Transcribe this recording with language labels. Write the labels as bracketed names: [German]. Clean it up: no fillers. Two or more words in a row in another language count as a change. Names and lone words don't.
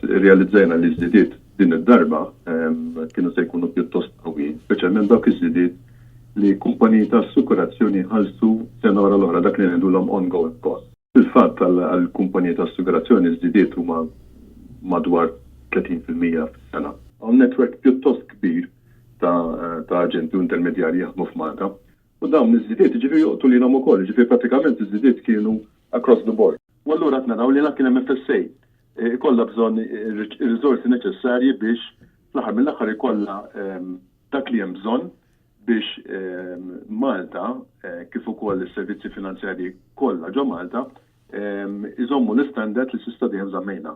[Maltese] realizzajna li żdidiet din id-darba kienu se jkunu pjuttost qawwi, speċjalment dawk iż-żdidiet li kumpaniji ta' assikurazzjoni ħallsu sena wara l-oħra dak li ngħidulhom [English] ongoing cost. [Maltese] Fil-fatt għall-kumpaniji ta' assikurazzjoni żdidiet huma madwar 30% fis-sena. Hawn netwerk pjuttost kbir ta' aġenti u intermedjarji jaħdmu f'Malta. U dawn iż-żidiet ġifieri joqtu lilhom ukoll, ġifieri prattikament iż-żidiet kienu [English] across the board. [Maltese] U allura qed naraw li kien hemm FSA ikollha bżonn ir-riżorsi neċessarji biex fl-aħħar mill-aħħar ikollha dak li hemm bżonn biex Malta kif ukoll is-servizzi finanzjarji kollha ġo Malta iżommu l-istandard li s'issa dejjem żammejna.